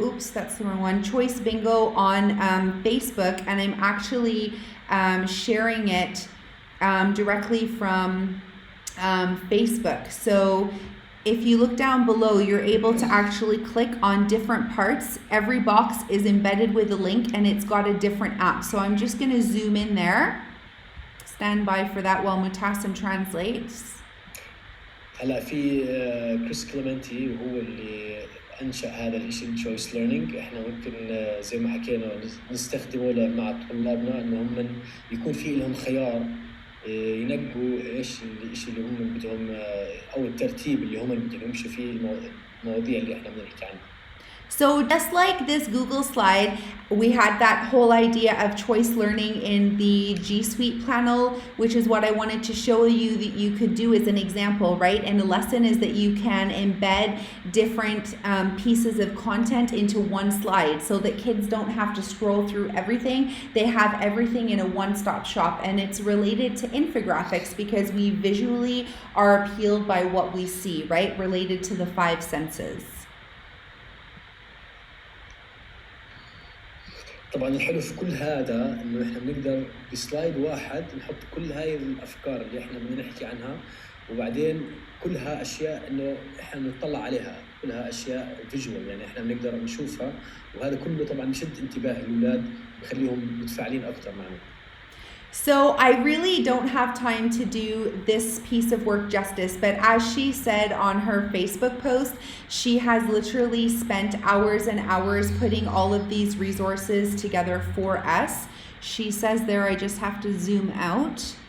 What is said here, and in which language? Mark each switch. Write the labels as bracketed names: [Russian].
[English] Oops, that's the wrong one. Choice bingo on Facebook, and I'm actually sharing it directly from Facebook. So if you look down below, you're able to actually click on different parts. Every box is embedded with a link and it's got a different app. So I'm just going to zoom in there. Stand by for that while Mutassim translates. [Arabic] هلا في كريس كليمنتي وهو اللي انشا هذا الشيء التشويس ليرنينج. احنا ممكن زي ما حكينا نستخدمه مع طلابنا انه هم يكون في لهم خيار ينقوا ايش الشيء اللي هم بدهم او الترتيب اللي هم بدهم يمشوا فيه المواضيع اللي احنا بنحكي عنها. [English] So just like this Google slide, we had that whole idea of choice learning in the G Suite panel, which is what I wanted to show you that you could do as an example, right? And the lesson is that you can embed different pieces of content into one slide so that kids don't have to scroll through everything. They have everything in a one-stop shop, and it's related to infographics because we visually are appealed by what we see, right? Related to the five senses. [Arabic] طبعا الحلو في كل هذا انه احنا بنقدر بسلايد واحد نحط كل هاي الافكار اللي احنا بدنا نحكي عنها، وبعدين كلها اشياء انه احنا بنطلع عليها، كلها اشياء فيجوال يعني احنا بنقدر نشوفها، وهذا كله طبعا بشد انتباه الاولاد بخليهم متفاعلين اكثر معنا. [English] So I really don't have time to do this piece of work justice, but as she said on her Facebook post, she has literally spent hours and hours putting all of these resources together for us. She says there, I just have to zoom out.